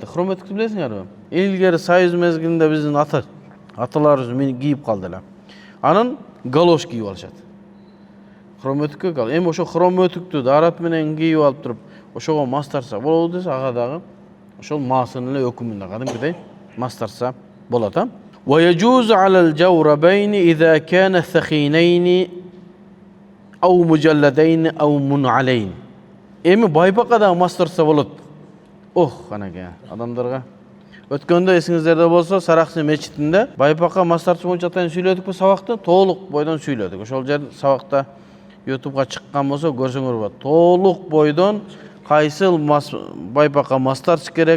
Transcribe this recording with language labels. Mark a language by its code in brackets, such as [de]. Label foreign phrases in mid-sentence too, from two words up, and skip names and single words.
[ky] Хром өтүктү билесиңерби? Илгери Союз мезгилинде биздин аталарыбыз мени кийип калды эле. Анан галош кийип алышат. Хром өтүккө кал. Эми ошо хром өтүктү дарат менен кийип алып туруп, ошого мас тартса болобу десе, ага дагы ошол маасынын эле өкүмүндө кадимкидей мас тартса болот, а? [ar] وَيَجُوزُ عَلَى الْجَوْرَبَيْنِ إِذَا كَانَا ثَخِينَيْنِ أَوْ مُجَلَّدَيْنِ أَوْ مُنَعَّلَيْنِ. [ky] Эми байпакка дагы мас тартса болот. Анакей адамдарга. Өткөндө эсиңиздерде болсо, Саракчы мечитинде байпакка мас тартуу боюнча атайын сүйлөдүкпү сабакты, толук бойдон сүйлөдүк. Ошол жер сабакта YouTube'га чыккан болсо көрсөңөр болот. Толук бойдон кайсыл байпакка мас тартыш керек.